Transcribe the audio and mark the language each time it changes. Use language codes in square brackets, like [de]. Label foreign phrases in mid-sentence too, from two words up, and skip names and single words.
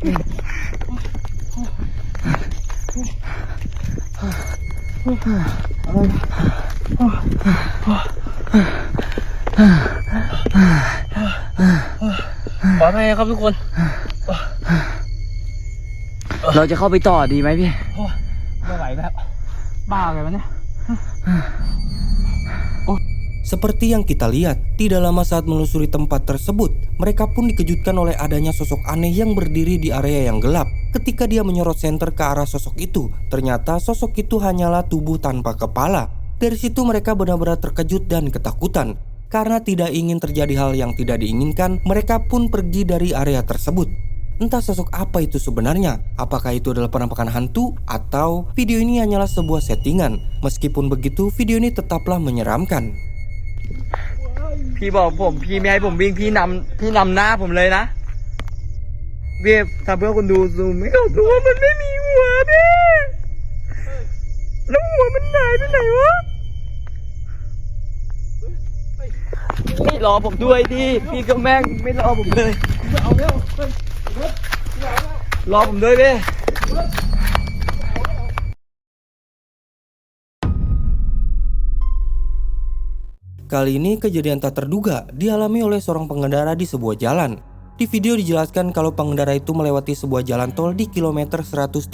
[th] ขออภัยครับทุกคน เราจะเข้าไปต่อดีไหมพี่ ไม่ไหวแล้วบ้าเลยวะเนี่ย [id] Seperti yang kita lihat, tidak lama saat menelusuri tempat tersebut, mereka pun dikejutkan oleh adanya sosok aneh yang berdiri di area yang gelap. Ketika dia menyorot senter ke arah sosok itu, ternyata sosok itu hanyalah tubuh tanpa kepala. Dari situ mereka benar-benar terkejut dan ketakutan. Karena tidak ingin terjadi hal yang tidak diinginkan, mereka pun pergi dari area tersebut. Entah sosok apa itu sebenarnya, apakah itu adalah penampakan hantu atau video ini hanyalah sebuah settingan. Meskipun begitu, video ini tetaplah menyeramkan. [th] พี่บอกผมพี่ไม่ให้ผมวิ่งพี่นำหน้าผมเลยนะพี่ถ้าเพื่อคนดูซูมไม่เข้าตัวมันไม่มีหัวพี่แล้วหัวมันหายไปไหนวะพี่รอผมด้วยดิพี่ก็แม่งไม่รอผมเลย เอาเร็วเฮ้ย รอผมด้วยพี่ [id] Kali ini kejadian tak terduga dialami oleh seorang pengendara di sebuah jalan. Di video dijelaskan kalau pengendara itu melewati sebuah jalan tol di kilometer 113.